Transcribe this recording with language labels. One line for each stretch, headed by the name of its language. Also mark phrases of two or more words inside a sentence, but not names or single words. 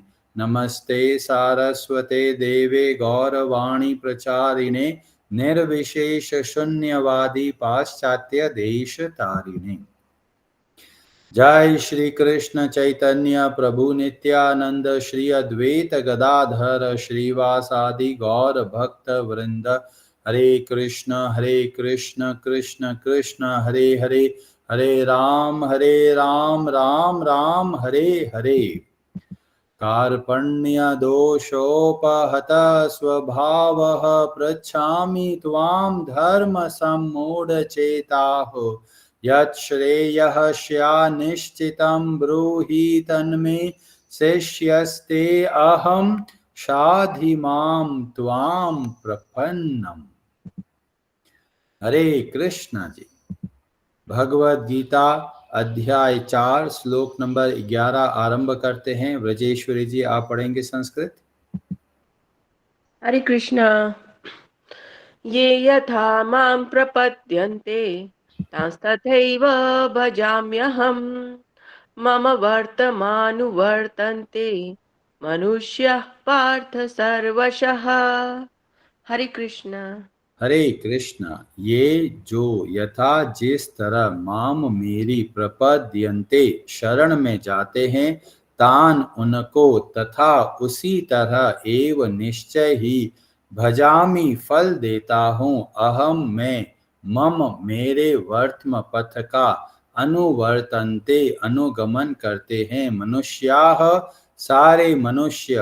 Sanskrit: नमस्ते सारस्वते देवे गौरवाणी प्रचारिणे निर्विशेष शून्यवादी पाश्चात्य देश तारिणे। जय श्री कृष्ण चैतन्य प्रभु नित्यानंद श्री अद्वैत गदाधर श्रीवासादि गौर भक्त वृंद। हरे कृष्ण कृष्ण कृष्ण हरे हरे, हरे राम राम राम हरे हरे। कार्पण्यदोषोपहत स्वभावः पृच्छामि त्वां धर्मसम्मूढचेताः। यच्छ्रेयः स्यान्निश्चितं ब्रूहि तन्मे शिष्यस्ते अहं शाधिमां त्वां प्रपन्नम्।
Hindi: हरे कृष्णा जी। भगवद गीता अध्याय 4 श्लोक नंबर 11 आरंभ करते हैं। व्रजेश्वरी जी, आप पढ़ेंगे संस्कृत। हरे कृष्णा।
Sanskrit: ये यथा मां प्रपद्यन्ते तांस्तथैव भजाम्यहम्। मम वर्तमानुवर्तन्ते मनुष्याः पार्थ सर्वशः।
Hindi: हरे कृष्णा। हरे कृष्णा। ये जो यथा जिस तरह माम मेरी प्रपद्यन्ते शरण में जाते हैं, तान उनको तथा उसी तरह एव निश्चय ही भजामि फल देता हूँ। अहम मैं, मम मेरे वर्तम पथ का अनुवर्तन्ते अनुगमन करते हैं मनुष्याः सारे मनुष्य।